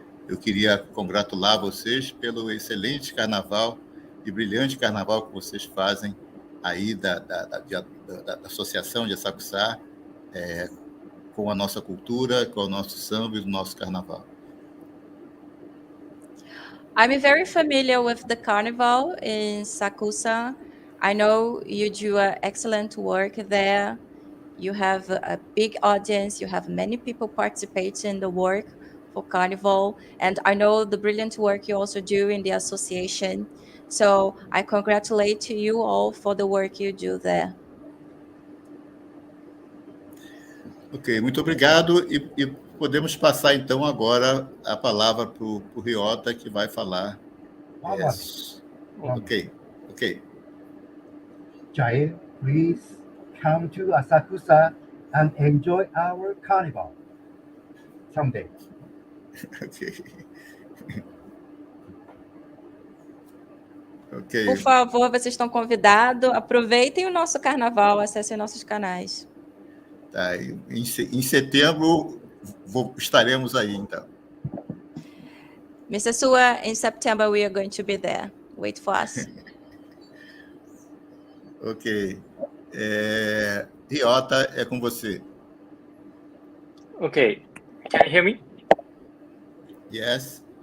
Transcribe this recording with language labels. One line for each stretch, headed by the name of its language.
Portuguese: Eu queria congratular vocês pelo excelente Carnaval e brilhante Carnaval que vocês fazem aí da Associação de Asakusa, com a nossa cultura, com o nosso samba e o nosso carnaval.
English: I'm very familiar with the carnival in Sakusa. I know you do excellent work there. You have a big audience. You have many people participating in the work for carnival. And I know the brilliant work you also do in the association. So I congratulate you all for the work you do there.
Portuguese: Ok, muito obrigado. E podemos passar, então, agora a palavra para o Ryota, que vai falar.
English: Ok. Jair, please come to Asakusa and enjoy our carnival someday. Ok.
Portuguese: Por favor, vocês estão convidados. Aproveitem o nosso carnaval, acessem nossos canais. Tá, em setembro estaremos aí, então.
English: Mr. Suwa, in September we are going to be there. Wait for us.
Portuguese: Ok. Ryota, é com você.
English: Okay. Can you hear me? Yes.